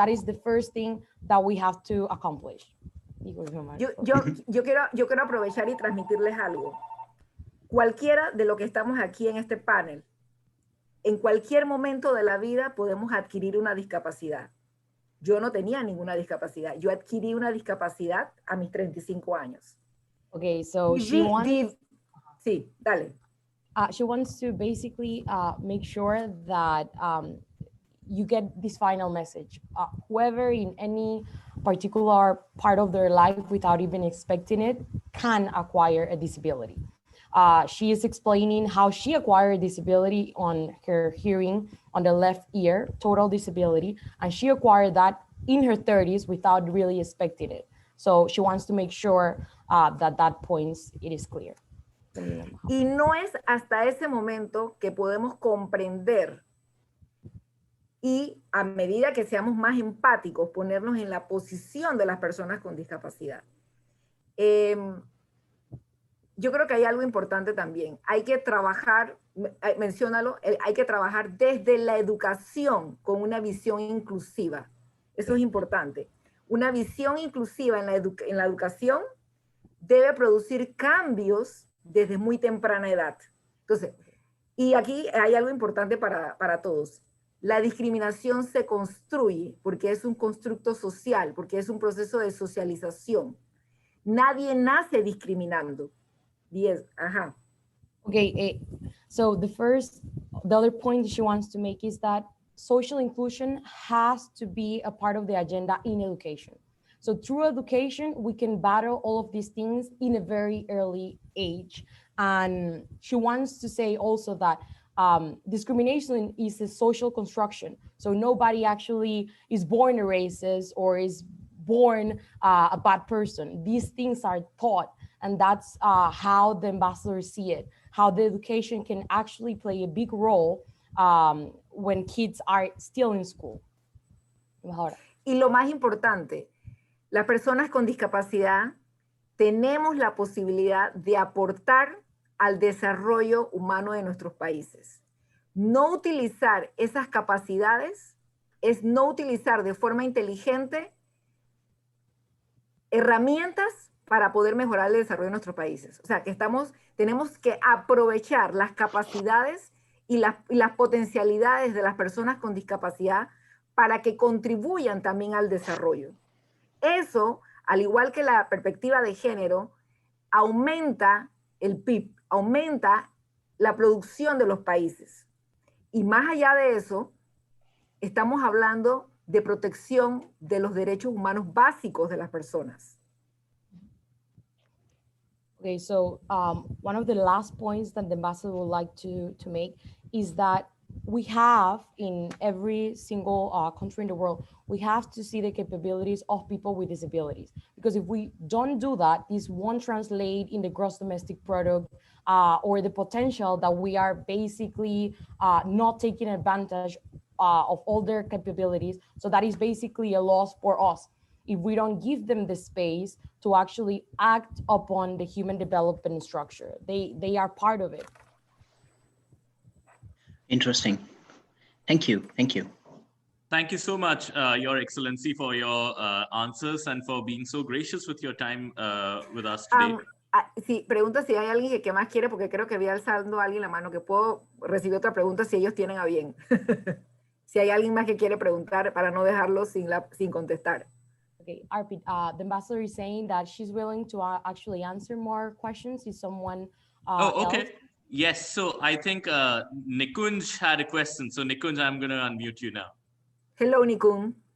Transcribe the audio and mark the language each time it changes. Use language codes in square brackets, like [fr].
[en] That is the first thing that we have to accomplish. [es] Yo quiero aprovechar y transmitirles algo. Cualquiera de los que estamos aquí en este panel, en cualquier momento de la vida podemos adquirir una discapacidad. Yo no tenía ninguna discapacidad. Yo adquirí una discapacidad a mis 35 años. [en] Okay, so [es] sí, dale. [en] She wants to basically make sure that you get this final message. Whoever in any particular part of their life without even expecting it can acquire a disability. She is explaining how she acquired disability on her hearing on the left ear, total disability, and she acquired that in her 30s without really expecting it. So she wants to make sure that point it is clear. [es] Y no es hasta ese momento que podemos comprender y a medida que seamos más empáticos, ponernos en la posición de las personas con discapacidad. Yo creo que hay algo importante también. Hay que trabajar, menciónalo, hay que trabajar desde la educación con una visión inclusiva. Eso es importante. Una visión inclusiva en la educación debe producir cambios desde muy temprana edad. Entonces, y aquí hay algo importante para todos. La discriminación se construye porque es un constructo social, porque es un proceso de socialización. Nadie nace discriminando. [en] Yes, Okay, so the other point she wants to make is that social inclusion has to be a part of the agenda in education. So through education, we can battle all of these things in a very early age. And she wants to say also that discrimination is a social construction. So nobody actually is born a racist or is born a bad person. These things are taught, and that's how the ambassadors see it, how the education can actually play a big role when kids are still in school. [es] Y lo más importante, las personas con discapacidad tenemos la posibilidad de aportar al desarrollo humano de nuestros países. No utilizar esas capacidades es no utilizar de forma inteligente herramientas para poder mejorar el desarrollo de nuestros países. O sea, que tenemos que aprovechar las capacidades y las potencialidades de las personas con discapacidad para que contribuyan también al desarrollo. Eso, al igual que la perspectiva de género, aumenta el PIB, aumenta la producción de los países. Y más allá de eso, estamos hablando de protección de los derechos humanos básicos de las personas. [en] Okay, so one of the last points that the ambassador would like to make is that we have in every single country in the world, we have to see the capabilities of people with disabilities. Because if we don't do that, this won't translate in the gross domestic product or the potential that we are basically not taking advantage of all their capabilities. So that is basically a loss for us if we don't give them the space to actually act upon the human development structure. They are part of it. Interesting. Thank you. Thank you. Thank you so much, Your Excellency, for your answers and for being so gracious with your time with us today. [es] Sí, pregunta si hay alguien que más quiere, porque creo que vi alzando a alguien la mano, que puedo recibir otra pregunta si ellos tienen a bien. Si hay alguien más que quiere preguntar para no dejarlo sin contestar. [en] Okay, Arpit, the ambassador is saying that she's willing to actually answer more questions if someone okay. else. Yes, so I think Nikunj had a question. So Nikunj, I'm going to unmute you now. Hello, Nikun.